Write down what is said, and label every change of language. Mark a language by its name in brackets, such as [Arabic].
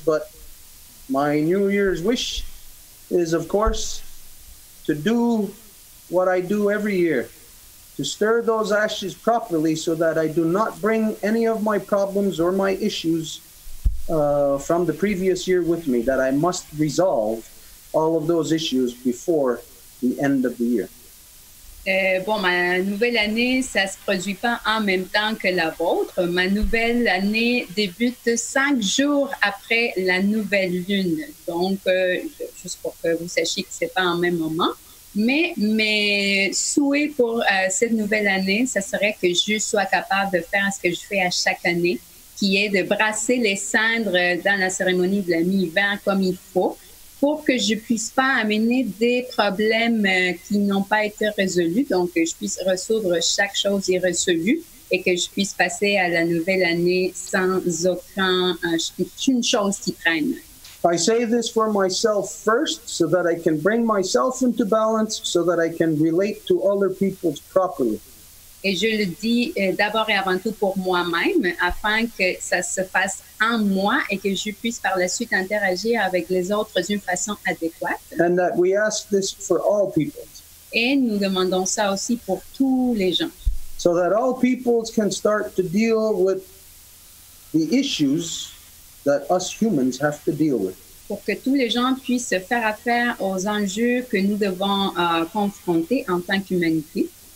[English] But my New Year's wish is, of course, to do what I do every year, to stir those ashes properly so that I do not bring any of my problems or my issues from the previous year with me, that I must resolve all of those issues before the end of the year. [French] Bon, ma nouvelle année, ça se produit pas en même temps que la vôtre. Ma nouvelle année débute 5 jours après la nouvelle lune. Donc, juste pour que vous sachiez que c'est pas en même moment. Mais mes souhaits pour cette nouvelle année, ça serait que je sois capable de faire ce que je fais à chaque année, qui est de brasser les cendres dans la cérémonie de la mi-hiver comme il faut, pour que je puisse pas amener des problèmes qui n'ont pas été résolus, donc que je puisse résoudre chaque chose irrésolue et que je puisse passer à la nouvelle année sans aucune chose qui traîne. [English] I say this for myself first so that I can bring myself into balance so that I can relate to other people properly. [French] Et je le dis d'abord et avant tout pour moi-même, afin que ça se fasse en moi et que je puisse par la suite interagir avec les autres d'une façon adéquate. [English] And that we ask this for all people. [French] Et nous demandons ça aussi pour tous les gens. [English] So that all peoples can start to deal with the issues that us humans have to deal with. [French] Pour que tous les gens puissent faire affaire aux enjeux que nous devons confronter en tant qu'humanité.